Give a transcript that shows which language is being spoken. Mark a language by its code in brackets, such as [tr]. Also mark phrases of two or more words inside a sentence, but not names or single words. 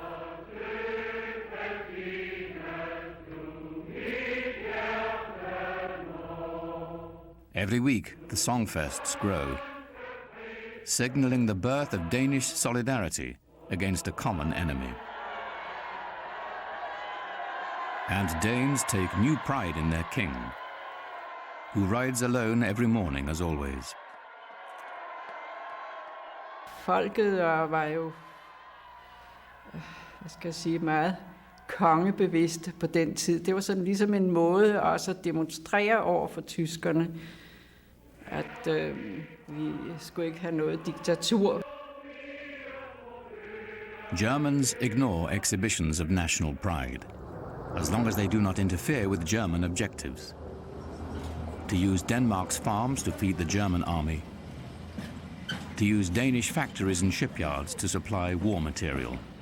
[en] Every week, the songfests grow, signaling the birth of Danish solidarity against a common enemy. And Danes take new pride in their king, who rides alone every morning as always. [da] Folket var jo, hvad skal jeg sige, meget kongebevidste på den tid. Det var sådan ligesom en måde også at demonstrere over for tyskerne, at vi skulle ikke have noget diktatur. [en] Germans ignore exhibitions of national pride, as long as they do not interfere with German objectives. To use Denmark's farms to feed the German army, to use Danish factories and shipyards to supply war material.